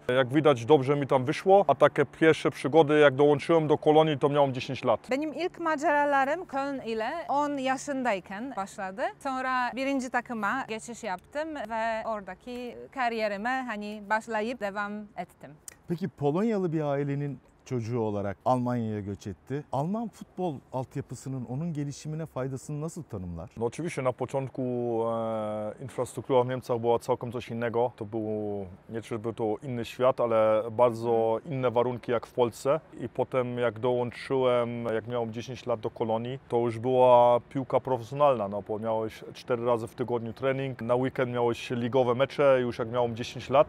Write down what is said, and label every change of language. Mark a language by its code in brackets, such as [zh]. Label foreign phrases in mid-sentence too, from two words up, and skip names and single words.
[pl] Jak widać, dobrze mi tam wyszło. A takie pierwsze przygody, jak dołączyłem do Kolonii, to miałem 10 lat. [tr] Benim ilk maceralarım Köln ile 10 yaşındayken başladı. Sonra birinci takıma geçiş yaptım ve oradaki kariyerime hani başlayıp devam ettim. Peki Polonyalı bir ailenin çocuğu olarak Almanya'ya göç etti. Alman futbol altyapısının onun gelişimine faydasını nasıl tanımlar? [pl] No oczywiście na początku infrastruktura w Niemczech była całkiem coś innego. To był nie żeby to inny świat, ale bardzo inne warunki jak w Polsce. I potem jak dołączyłem, jak miałem 10 lat do Kolonii, to już była piłka profesjonalna, no bo miałeś 4 razy w tygodniu trening, na weekend miałeś ligowe mecze, już jak miałem 10 lat.